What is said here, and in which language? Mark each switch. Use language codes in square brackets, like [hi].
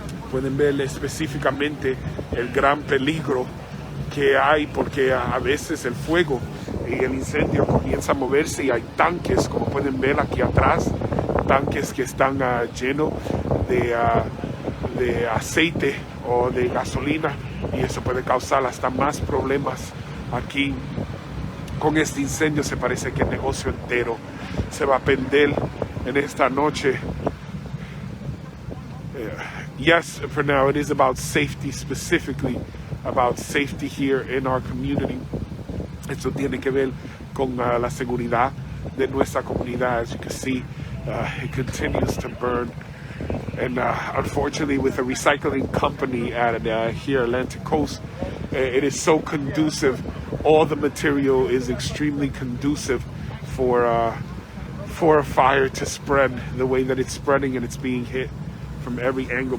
[es] Pueden ver específicamente el gran peligro que hay, porque a veces el fuego y el incendio comienza a moverse, y hay tanques, como pueden ver aquí atrás, tanques que están llenos de aceite o de gasolina, y eso puede causar hasta más problemas aquí. Con este incendio se parece que el negocio entero se va a perder en esta noche. [en] Yes, for now it is about safety, specifically about safety here in our community. [es] Esto tiene que ver con la seguridad de nuestra comunidad. [en] As you can see, it continues to burn. And unfortunately, with a recycling company at here Atlantic Coast, it is so conducive. All the material is extremely conducive for a fire to spread the way that it's spreading, and it's being hit from every angle.